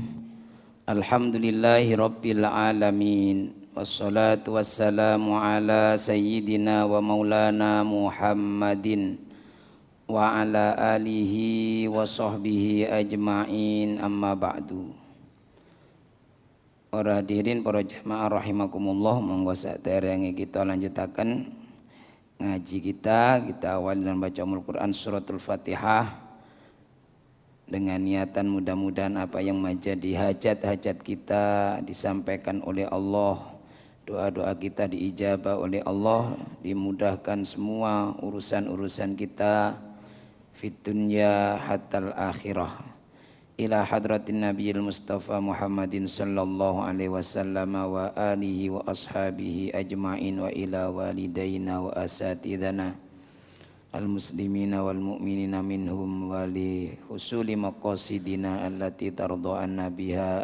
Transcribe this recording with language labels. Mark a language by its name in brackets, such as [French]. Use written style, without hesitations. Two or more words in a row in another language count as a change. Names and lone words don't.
[Arabic] الحمد لله رب العالمين. والصلاة والسلام على سيدنا ومولانا محمد وعلى آله وصحبه أجمعين، أما بعد. [Indonesian] Para hadirin, para jamaah rahimakumullah, [Javanese] monggo saderenge kita lanjutaken ngaji [Indonesian] kita awali dengan baca Al-Qur'an suratul Fatihah dengan niatan mudah-mudahan apa yang menjadi hajat-hajat kita disampaikan oleh Allah, doa-doa kita diijabah oleh Allah, dimudahkan semua urusan-urusan kita [Arabic] في الدنيا حتى الآخرة. إلى حضرة النبي المصطفى محمد صلى الله عليه وسلم وآله وأصحابه أجمعين وإلى والدينا وأساتذتنا المسلمين والمؤمنين منهم ولحصول مقاصدنا التي ترضى عنا بها.